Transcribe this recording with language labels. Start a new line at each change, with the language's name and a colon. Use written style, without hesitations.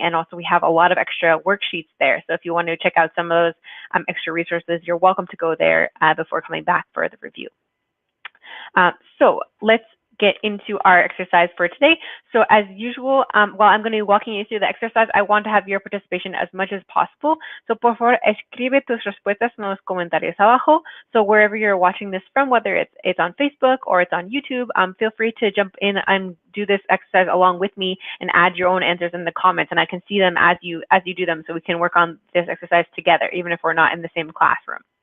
English: And also we have a lot of extra worksheets there. So if you want to check out some of those extra resources, you're welcome to go there before coming back for the review. So let's get into our exercise for today. So as usual, while I'm going to be walking you through the exercise, I want to have your participation as much as possible. So
Spanish: por favor, escribe tus respuestas en los comentarios abajo.
English: So wherever you're watching this from, whether it's on Facebook or it's on YouTube, feel free to jump in and do this exercise along with me and add your own answers in the comments, and I can see them as you do them, so we can work on this exercise together, even if we're not in the same classroom.